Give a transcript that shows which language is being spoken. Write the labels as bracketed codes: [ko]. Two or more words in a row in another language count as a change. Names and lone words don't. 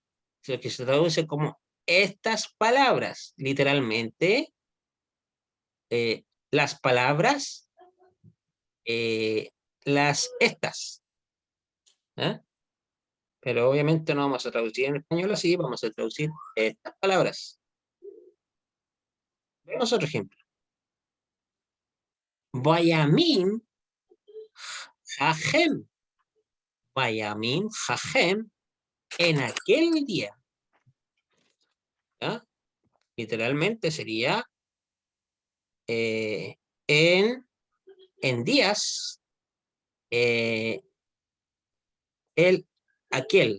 [es] Lo que se traduce como estas palabras, literalmente, las palabras, las estas. ¿Eh? Pero obviamente no vamos a traducir en español así, vamos a traducir estas palabras. Veamos otro ejemplo. [he] בימים ההם. בימים ההם [es] en aquel día. ¿Ya? Literalmente sería en días, aquel.